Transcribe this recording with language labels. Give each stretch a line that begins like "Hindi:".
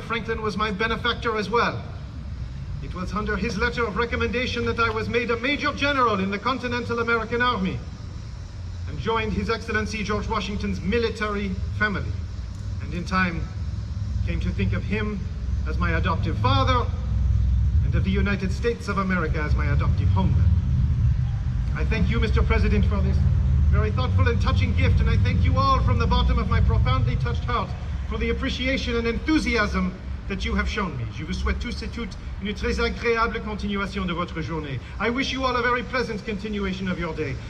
English: Franklin was my benefactor as well. It was under his letter of recommendation that I was made a Major General in the Continental American Army and joined His Excellency George Washington's military family, and in time came to think of him as my adoptive father and of the United States of America as my adoptive homeland. I thank you, Mr. President, for this very thoughtful and touching gift, and I thank you all from the bottom of my profoundly touched heart for the appreciation and enthusiasm that you have shown me.
French: Je vous souhaite tous et toutes une très agréable continuation de votre journée.
English: I wish you all a very pleasant continuation of your day.